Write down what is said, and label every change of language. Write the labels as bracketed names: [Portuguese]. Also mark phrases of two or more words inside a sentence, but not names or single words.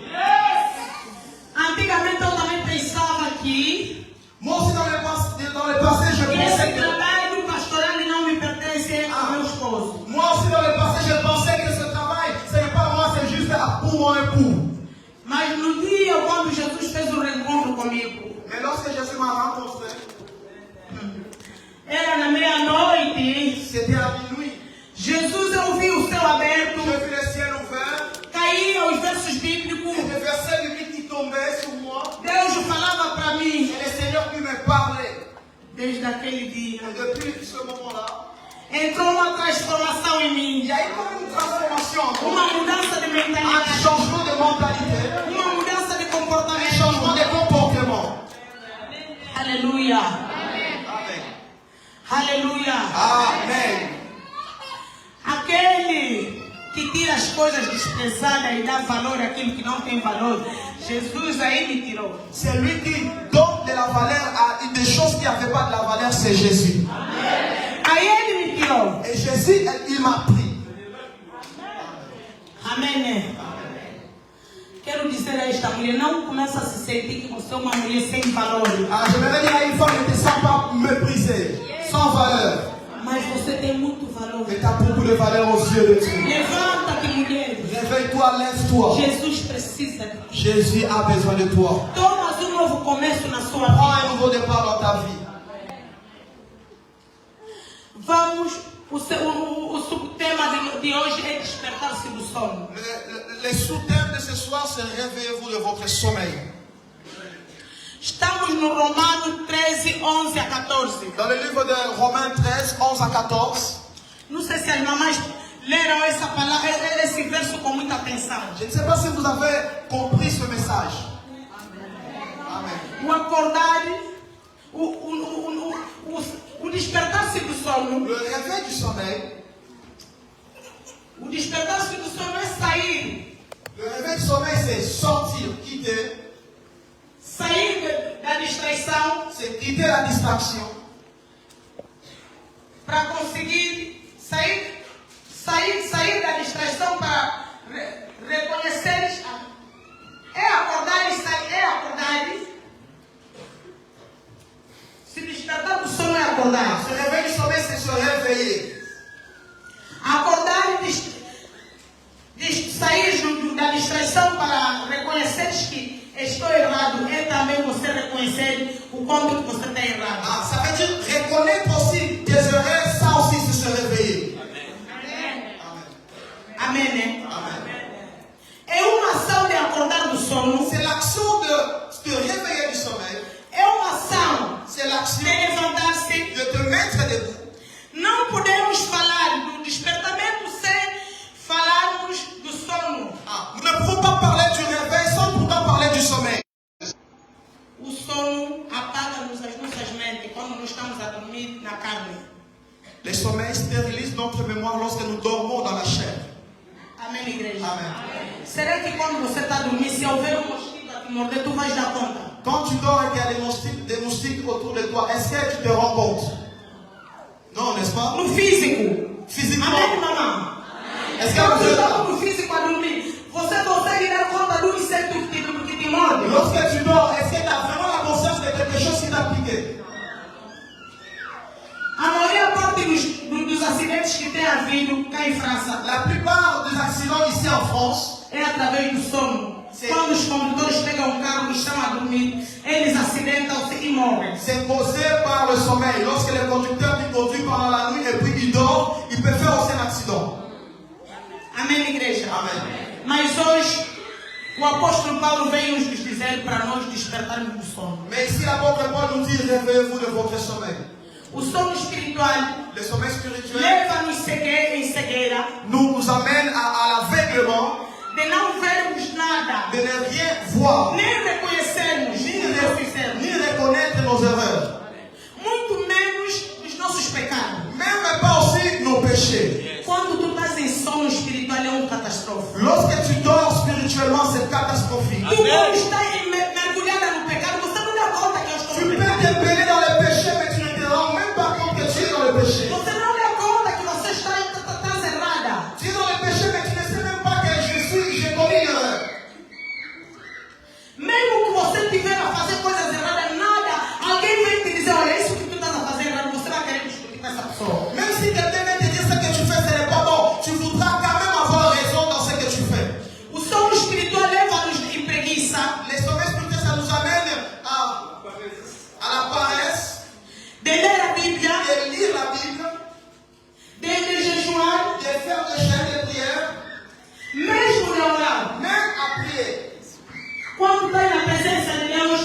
[Portuguese] Antigamente eu também pensava que [French] Moi aussi, dans le passé, je pensais [Portuguese] esse que... trabalho pastoral não me pertence ao meu esposo. [French] Moi aussi, dans le passé, je pensais que ce travail, ce n'est pas moi, c'est juste pour mon époux. [Portuguese] Mas no dia quando Jesus fez o reencontro comigo, [French] Mais lorsque Jésus m'a rencontré, [Portuguese] era na meia-noite, [French] c'était à minuit. [Portuguese] Jesus, eu vi o céu aberto, [French] J'ai vu le ciel ouvert, [Portuguese] caíam os versos bíblicos, [French] et des versets bibliques qui tombaient sur moi. [Portuguese] Deus falava para mim [French] Et le Seigneur qui me parlait. [Portuguese] desde aquele dia. [French] Et depuis ce moment-là, [Portuguese] Entrou uma transformação em [French] il [Portuguese] mim, [French] y a eu comme une transformation en moi, [Portuguese] uma mudança de [French] un [Portuguese] mentalidade, [French] changement de mentalité, [Portuguese] uma mudança de [French] un [Portuguese] comportamento. [French] changement de comportement. [Portuguese] Aleluia, [French] Amen. [Portuguese] aleluia. [French] Amen. [Portuguese] Aquele que tira as coisas desprezadas e dá valor àquilo que não tem valor, Jesus aí me tirou. [French] Celui qui donne de la valeur à des choses qui n'avaient pas de la valeur, c'est Jésus. [Portuguese] Aí ele me tirou. [French] Et Jésus, il m'a pris. [Portuguese] Amém. Quero dizer a esta mulher, não começa a se sentir que você é uma mulher sem valor. [French] Ah, j'aimerais dire à une femme, ne te sens pas méprisée, sans valeur. [Portuguese] Mas você tem muito valor. [French] Mais tu as beaucoup de valeur aux yeux de Dieu. [Portuguese] Levanta-te, mulher. [French] Réveille-toi, lève-toi. [Portuguese] Jesus precisa de ti. [French] Jésus a besoin de toi. [Portuguese] Tomas um novo começo na sua [French] Prends [Portuguese] vida. [French] un nouveau départ dans ta vie. [Portuguese] Vamos, o subtema de hoje é despertar-se do sono. [French] Le sous-thème de ce soir, c'est réveillez-vous de votre sommeil. [Portuguese] Estamos no Romanos 13, 11 a 14. [French] Dans le livre de Romains 13, 11 à 14, [Portuguese] Não sei se as mamães leram essa palavra, esse verso com muita atenção. [French] je ne sais pas si vous avez compris ce message. Amen. [Portuguese] O acordar, o despertar-se do sono. [French] Le réveil du sommeil, [Portuguese] O despertar-se do sono é sair. [French] le réveil du sommeil, c'est sortir, quitter, [Portuguese] Sair da distração [French] c'est quitter la distraction [Portuguese] para conseguir sair da distração para reconhecer. É acordar e sair, é acordar. Se despertar do sono é acordar. [French] Se réveil du sommeil, c'est se réveiller. [Portuguese] Acordar e sair da distração para reconhecer que estou errado. errado é também você reconhecer o quanto que você está errado. [French] Ah, ça veut dire reconnaître aussi tes erreurs, ça aussi c'est se réveiller. [Portuguese] Amém, né? [French] Amen. [Portuguese] É uma ação de acordar do sono. [French] C'est l'action de te réveiller du sommeil. [Portuguese] É uma ação [French] C'est [Portuguese] de [French] l'action [Portuguese] levantar-se. [French] de te mettre debout. [Portuguese] Não podemos falar do despertamento sem falarmos do sono. [French] Ah, nous ne pouvons pas parler du réveil sans pourtant parler du sommeil. [Portuguese] O sono apaga-nos as nossas mentes quando nós estamos a dormir na carne. [French] Les sommeils stérilisent notre mémoire lorsque nous dormons dans la chair. [Portuguese] Amém, igreja? [French] Amen. [Portuguese] Será que quando você está a dormir, se houver um mosquito a te morder, tu vais dar conta? [French] Quand tu dors et qu'il y a des moustiques autour de toi, est-ce que tu te rends compte? Non, n'est-ce pas? [Portuguese] No físico. [French] Physiquement. [Portuguese] Amém, mamãe? [French] Est-ce que [Portuguese] Quando [French] vous [Portuguese] você [French] êtes [Portuguese] está [French] là? [Portuguese] no físico a dormir, você consegue dar conta do inseto que te morde? [French] Lorsque tu dors, est-ce que tu as vraiment la conscience de quelque chose qui t'a piqué? [Portuguese] A maior parte dos acidentes que tem havido cá em França [French] La plupart des accidents ici en France, [Portuguese] é através do sono. Sim. Quando os condutores pegam um carro e estão a dormir, eles acidentam-se e morrem. [French] c'est causé par le sommeil. Lorsque le conducteur qui conduit pendant la nuit et puis il dort, il peut faire aussi un accident. [Portuguese] Amém, igreja? [French] Amen. [Portuguese] Mas hoje, o apóstolo Paulo veio nos dizer para nós despertarmos do sono. [French] Mais ici, l'apôtre Paul nous dit, réveillez-vous de votre sommeil. [Portuguese] O sono espiritual [French] Le sommeil spirituel [Portuguese] leva-nos em cegueira, [French] nous amène à l'aveuglement [Portuguese] de não vermos nada, [French] de ne rien voir, [Portuguese] nem reconhecermos o que nós fizemos, [French] ni reconnaître nos erreurs, [Portuguese] muito menos os nossos pecados. [French] même pas aussi nos péchés. [Portuguese] Quando tu estás em sono espiritual é uma catástrofe. [French] Lorsque tu dors spirituellement, c'est catastrophique. [Portuguese] Tu quando estás mergulhada no pecado, você não dá conta que eu estou [French] Tu [Portuguese] no [French] peux [Portuguese] pecado. [French] te baigner dans les péchés, mais tu ne te rends même pas compte que tu es dans le péché. [Portuguese] Você não dá conta que você está errada. [French] Tu es dans le péché, mais tu ne sais même pas que j'ai commis une erreur. [Portuguese] Mesmo que você estiver a fazer coisas erradas, nada, alguém vem te dizer, olha, isso que tu estás a fazer errado, você vai querer discutir com essa pessoa. [French] Même si quelqu'un vient te dire ce que tu fais, ce n'est pas bon, tu voudras quand même avoir raison dans ce que tu fais. [Portuguese] O sono espiritual leva-nos em preguiça, [French] Les sommets spirituels, ça nous amène à la paresse, [Portuguese] de ler a Bíblia, [French] de lire la Bible, [Portuguese] de jejuar, [French] de faire des chaînes de prière, [Portuguese] mesmo de orar. [French] même à prier. [Portuguese] Quando estás na presença de Deus,